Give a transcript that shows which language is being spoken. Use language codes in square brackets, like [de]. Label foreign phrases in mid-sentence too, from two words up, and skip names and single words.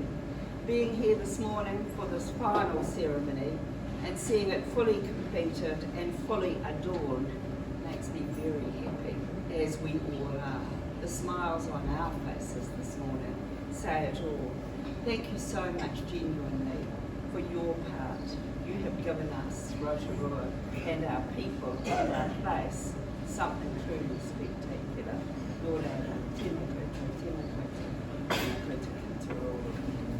[en] Being here this morning for this final ceremony and seeing it fully completed and fully adorned makes me very happy, as we all are. The smiles on our faces this morning say it all. Thank you so much genuinely for your part. You have given us, Rotorua, and our people and our place, something truly spectacular. Lord, [mi] tēnā koutou, tēnā koutou, tēnā koutou, tēnā koutou.